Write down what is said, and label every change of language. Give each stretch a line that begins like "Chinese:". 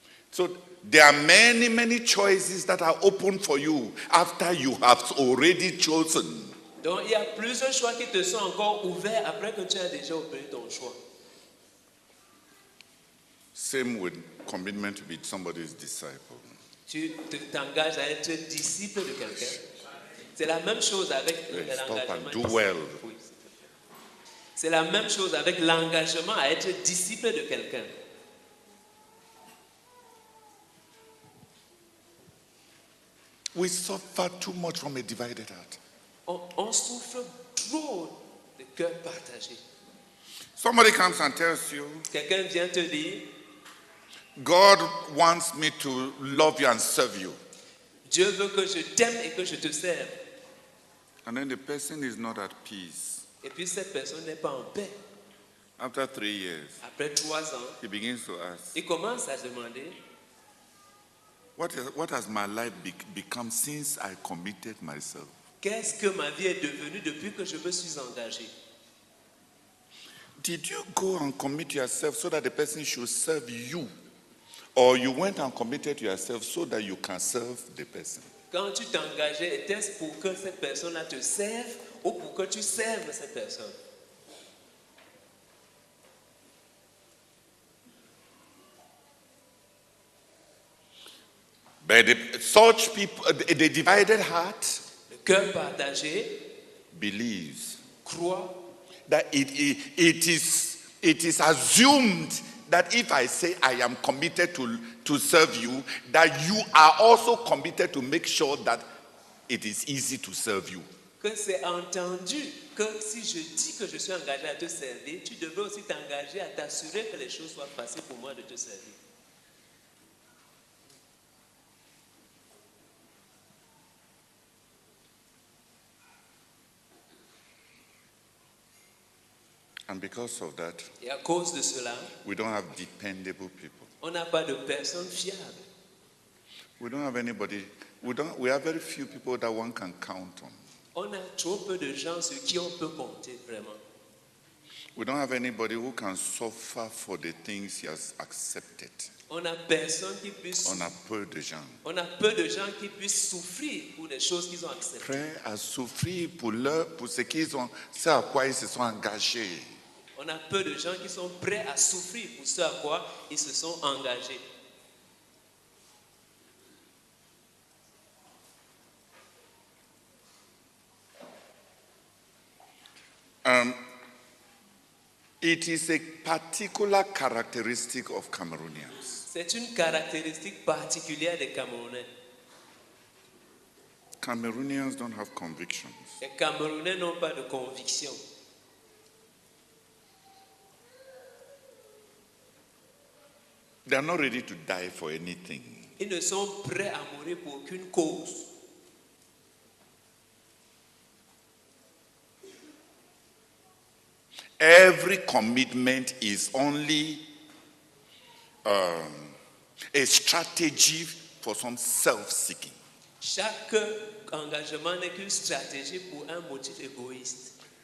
English: So there are many, many choices that are open for you after you have already chosen.
French: Donc il y a plusieurs choix qui te sont encore ouverts après que tu as déjà opéré ton choix.
English: Same with commitment to be somebody's disciple.
French: Tu t'engages à être disciple de quelqu'un. C'est la même chose avec l'engagement.
English: Do well.
French: Oui. C'est la même chose avec l'engagement à être disciple de quelqu'un.
English: We suffer too much from a divided heart.
French: On souffre trop de cœur partagé.
English: Somebody comes and tells you,
French: Quelqu'un vient te dire,
English: God wants me to love you and serve you.
French: Dieu veut que je t'aime et que je te serve.
English: And then the person is not at peace.
French: Et puis cette personne n'est pas en paix.
English: After 3 years,
French: Après 3 ans,
English: he begins to ask,
French: il commence à demander,
English: what has my life become since I committed myself?
French: qu'est-ce que ma vie est devenue depuis que je me suis engagé?
English: Did you go and commit yourself so that the person should serve you? Or you went and committed yourself so that you can serve the person?
French: Quand tu t'engageais, était-ce pour que cette personne-là te serve ou pour que tu serves cette personne?
English: But such people, the divided heart,
French: Le cœur partagé
English: believes
French: croit
English: that it is assumed that if I say I am committed to serve you, that you are also committed to make sure that it is easy to serve you.
French: que c'est entendu que si je dis que je suis engagé à te servir, tu devrais aussi t'engager à t'assurer que les choses soient faciles pour moi de te servir.
English: And because of that,
French: Et à cause de cela,
English: we don't have dependable people.
French: on n'a pas de personnes fiables.
English: We don't have anybody. We have very few people that one can count on.
French: On a trop peu de gens sur qui on peut compter vraiment.
English: We don't have anybody who can suffer for the things he has accepted.
French: On a personne qui puisse. On a peu de gens. On a peu de gens qui puissent souffrir pour des choses qu'ils ont acceptées. Prêts à souffrir pour ce qu'ils ont, c'est à quoi ils se sont engagés. On a peu de gens qui sont prêts à souffrir pour ce à quoi ils se sont engagés.
English: It is a particular characteristic of Cameroonians.
French: C'est une caractéristique particulière des Camerounais.
English: Cameroonians don't have convictions.
French: Les Camerounais n'ont pas de conviction.
English: They are not ready to die for anything.
French: Ils ne sont prêts à mourir pour aucune cause.
English: Every commitment is only a strategy for some self-seeking.
French: Chaque engagement n'est qu'une stratégie pour un motif égoïste.